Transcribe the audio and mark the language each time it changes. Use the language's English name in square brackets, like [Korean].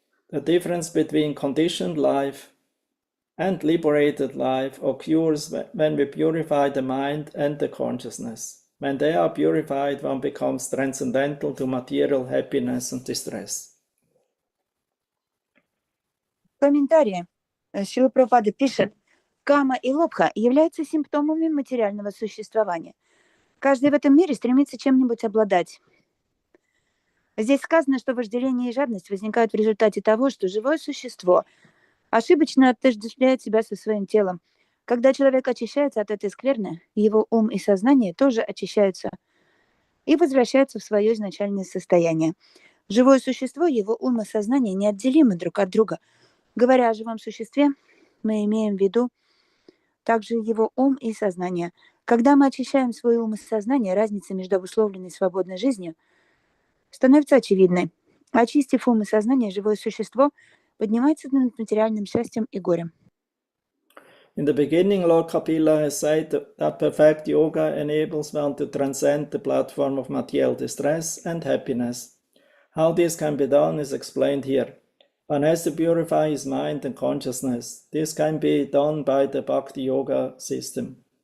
[English] The difference between conditioned life and liberated life occurs when we purify the mind and the consciousness. When they are purified, one becomes transcendental to material happiness and distress. [Russian] В комментарии Шрила Прабхупада пишет, кама и лобха являются симптомами материального существования. Каждый в этом мире стремится чем-нибудь обладать. Здесь сказано, что вожделение и жадность возникают в результате того, что живое существо ошибочно отождествляет себя со своим телом. Когда человек очищается от этой скверны, его ум и сознание тоже очищаются и возвращаются в свое изначальное состояние. Живое существо, его ум и сознание неотделимы друг от друга. Говоря о живом существе, мы имеем в виду также его ум и сознание. Когда мы очищаем свой ум и сознание, разница между обусловленной и свободной жизнью становится очевидной. Очистив ум и сознание, живое существо поднимается над материальным счастьем и горем. [English] In the beginning, Lord Kapila has said that perfect yoga enables one to transcend the platform of material distress and happiness. How this can be done is explained here. One has to purify his mind and consciousness. This can be done by the Bhakti yoga system.